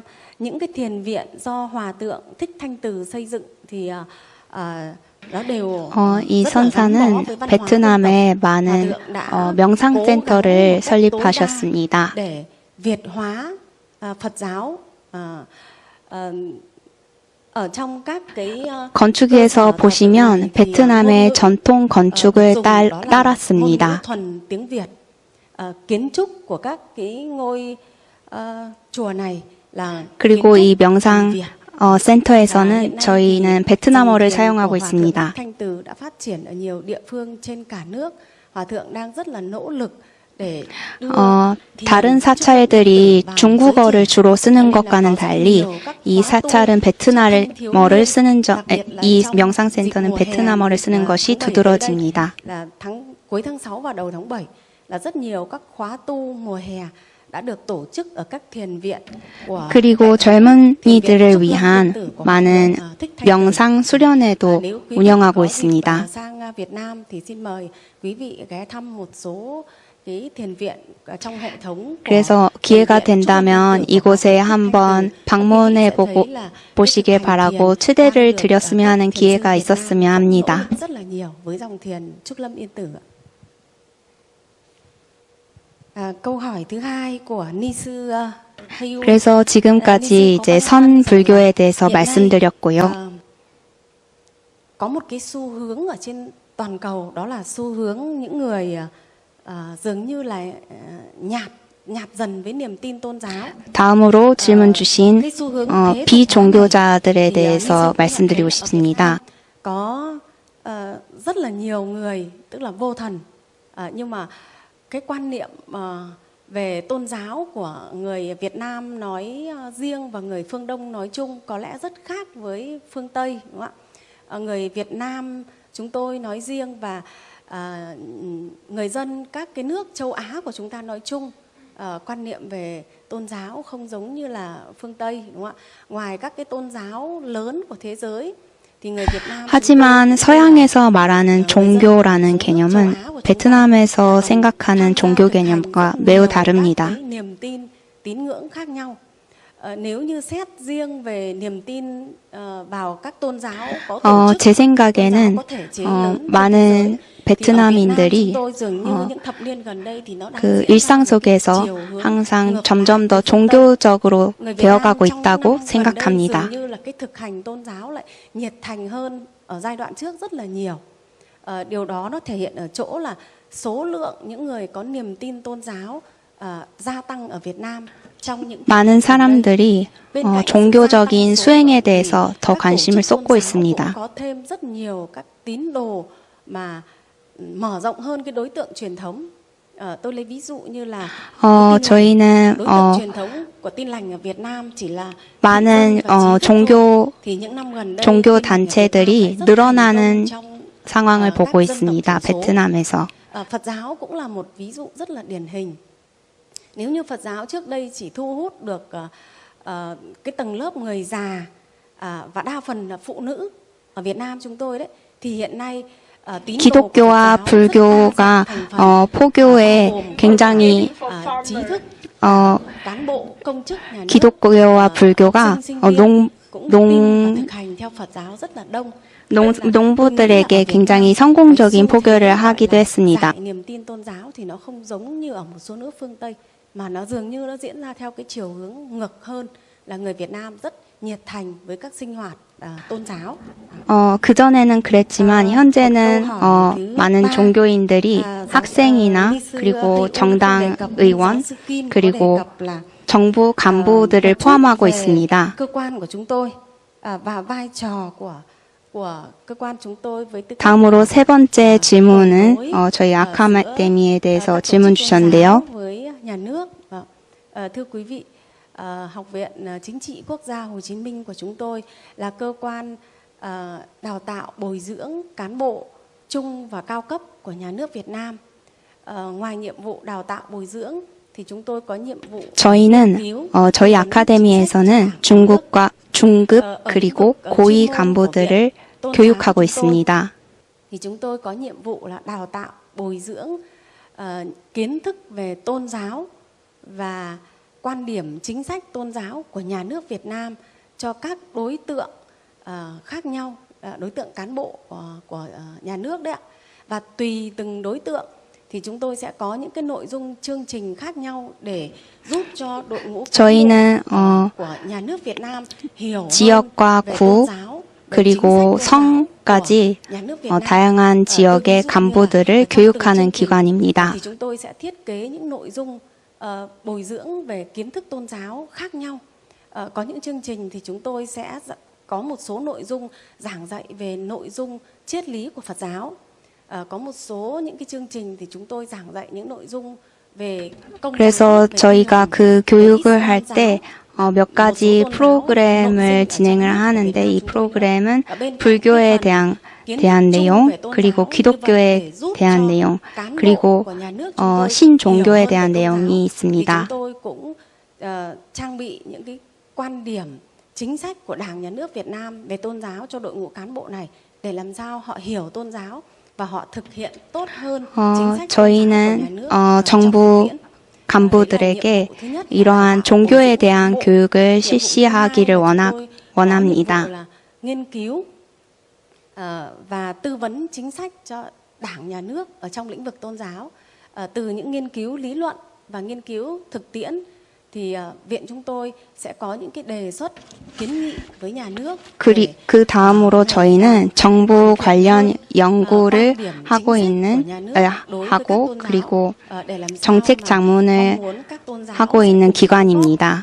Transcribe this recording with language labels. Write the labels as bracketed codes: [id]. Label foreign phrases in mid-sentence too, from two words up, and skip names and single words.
[vi] Những cái thiền viện do Hòa Thượng Thích Thanh Từ xây dựng thì nó đều [ko] 이 [vi] rất là gắn bó [ko] 선사는 [vi] với văn hóa dân tộc. [ko] 베트남에 [vi] Hòa [ko] 많은 [vi] Thượng đã cố gắng [ko] 명상센터를 [vi] một cách tối đa [ko] 설립하셨습니다. [vi] để Việt hóa Phật giáo ở trong các cái [ko] 건축에서 보시면 베트남의 전통 건축을 따랐습니다. [vi] thuần tiếng Việt. Kiến trúc của các cái ngôi chùa này là [ko] 그리고 이 명상 [vi] Việt. [ko] 센터에서는 저희는 베트남어를 사용하고 있습니다. [vi] Thanh Từ đã phát triển ở nhiều địa phương trên cả nước. Hòa thượng đang rất là nỗ lực để đưa [ko] 다른 사찰들이 중국어를 주로 쓰는 것과는 달리 이 사찰은 베트남어를 쓰는 이 명상센터는 베트남어를 쓰는 것이 두드러집니다. [vi] là cuối tháng 6 và đầu tháng 7 là rất nhiều các khóa tu mùa hè đã được tổ chức ở các thiền viện của [ko] 그리고 젊은이들을 위한 많은 명상 수련회도 운영하고 있습니다. [vi] sang Việt Nam thì xin mời quý vị ghé thăm một số cái thiền viện trong hệ thống. [ko] 그래서 기회가 된다면 이곳에 한번 방문해 보시길 바라고 초대를 드렸으면 하는 기회가 있었으면 합니다. [vi] rất là nhiều với dòng thiền Trúc Lâm Yên Tử. câu hỏi thứ hai của ni sư Hayu. [ko] 그래서 지금까지 이제 선 불교에 대해서 말씀드렸고요. [vi] Có một cái xu hướng ở trên toàn cầu, đó là xu hướng những người dường như là nhạt dần với niềm tin tôn giáo. [ko] 다음으로 질문 주신 비종교자들에 대해서 말씀드리고 싶습니다. [vi] Có rất là nhiều người, tức là vô thần, nhưng mà cái quan niệm về tôn giáo của người Việt Nam nói riêng và người phương Đông nói chung có lẽ rất khác với phương Tây, đúng không ạ? Người Việt Nam chúng tôi nói riêng và người dân các cái nước châu Á của chúng ta nói chung, quan niệm về tôn giáo không giống như là phương Tây, đúng không ạ? Ngoài các cái tôn giáo lớn của thế giới thì người Việt Nam [ko] 하지만 서양에서 말하는 종교라는 개념은 베트남에서 생각하는 종교 개념과 매우 다릅니다. [vi] niềm tin, tín ngưỡng khác nhau. Nếu như xét riêng về niềm tin vào các tôn giáo có tổ chức, [ko] 제 생각에는 많은 베트남인들이 그 일상 속에서 항상 점점 더 종교적으로 되어가고 있다고 생각합니다. [vi] như là cái thực hành tôn giáo lại nhiệt thành hơn ở giai đoạn trước rất là nhiều. Điều đó nó thể hiện ở chỗ là số lượng những người có niềm tin tôn giáo gia tăng ở Việt Nam. [ko] 많은 사람들이 종교적인 수행에 대해서 더 관심을 쏟고 있습니다. [vi] có thêm rất nhiều các tín đồ mà mở rộng hơn cái đối tượng truyền thống. Tôi lấy ví dụ như là [ko] 저희는 [vi] đối tượng truyền thống của Tin lành ở Việt Nam chỉ là [ko] 많은 종교 단체들이 늘어나는 상황을 보고 있습니다. 베트남에서. [vi] Phật giáo cũng là một ví dụ rất là điển hình. Nếu như Phật giáo trước đây chỉ thu hút được cái tầng lớp người già và đa phần là phụ nữ ở Việt Nam chúng tôi đấy, thì hiện nay [ko] 기독교와 불교가 포교에 굉장히 기독교와 불교가 농부들에게 굉장히 성공적인 포교를 하기도 했습니다. [vi] niềm tin tôn giáo thì nó không giống như ở một số nước phương Tây mà nó dường như nó diễn ra theo cái chiều hướng ngược hơn, là người Việt Nam rất nhiệt thành với các sinh hoạt tôn giáo. [ko] 그전에는 그랬지만 현재는 많은 종교인들이 학생이나 그리고 정당 의원 그리고 정부 간부들을 포함하고 있습니다. [vi] cơ quan của chúng tôi và vai trò của cơ quan chúng tôi với tư cách [ko] 다음으로 세 번째 질문은 저희 아카데미에 대해서 질문 주셨는데요. [vi] với nhà nước. Thưa quý vị, Học viện Chính trị Quốc gia Hồ Chí Minh của chúng tôi là cơ quan đào tạo bồi dưỡng cán bộ trung và cao cấp của nhà nước Việt Nam. Ngoài nhiệm vụ đào tạo bồi dưỡng thì chúng tôi có nhiệm vụ [ko] 저희는 저희 아카데미에서는 중급 그리고 고위 간부들을 교육하고 있습니다. [vi] thì chúng tôi có nhiệm vụ là đào tạo bồi dưỡng kiến thức về tôn giáo và quan điểm chính sách tôn giáo của nhà nước Việt Nam cho các đối tượng khác nhau, đối tượng cán bộ của nhà nước đấy ạ. Và tùy từng đối tượng thì chúng tôi sẽ có những cái nội dung chương trình khác nhau để giúp cho đội ngũ [ko] 저희는 [vi] của nhà nước Việt Nam hiểu [ko] 지역과 구 그리고 성까지 다양한 지역의 간부들을 교육하는 기관입니다. [vi] thì chúng tôi sẽ thiết kế những nội dung bồi dưỡng về kiến thức tôn giáo khác nhau. Có những chương trình thì chúng tôi sẽ có một số nội dung giảng dạy về nội dung triết lý của Phật giáo. Có một số những cái chương trình thì chúng tôi giảng dạy những nội dung về công giáo. [ko] 그래서 저희가 그 교육을 할 때 몇 가지 프로그램을 진행을 하는데 이 프로그램은 불교에 대한 내용, 그리고 기독교에 대한 내용, 그리고 신종교에 대한 내용이 있습니다. [vi] Chúng tôi cũng trang bị những cái quan điểm chính sách của Đảng Nhà nước Việt Nam về tôn giáo cho đội ngũ cán bộ này để làm sao họ hiểu tôn giáo và họ thực hiện tốt hơn chính sách tôn giáo của nhà nước trong thực [ko] 정부 [vi] tiễn. [ko] 간부들에게 이러한 종교에 대한 교육을 실시하기를 원합니다. [vi] nghiên cứu và tư vấn chính sách cho Đảng Nhà nước ở trong lĩnh vực tôn giáo. Từ những nghiên cứu lý luận và nghiên cứu thực tiễn thì viện chúng tôi sẽ có những cái đề xuất kiến nghị với nhà nước. [ko] 그 다음으로 저희는 정부 관련 연구를 하고 그리고 정책 자문을 하고 있는 기관입니다.